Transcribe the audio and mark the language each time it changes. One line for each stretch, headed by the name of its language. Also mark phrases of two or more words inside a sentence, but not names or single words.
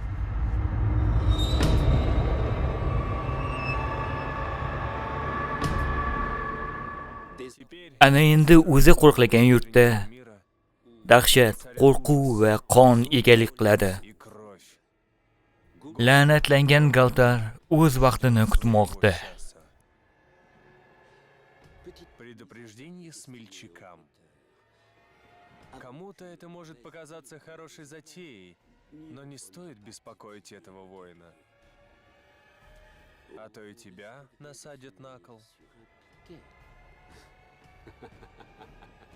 Uzbek: Ana endi o'zi qo'riqlagan yurtda dahshat, qo'rquv va qon egalik qiladi. La'natlangan Galtar o'z vaqtini kutmoqda.
Russian: Предупреждение смельчакам. Кому-то это может показаться хорошей затеей, но не стоит беспокоить этого воина. А то и тебя насадят на кол.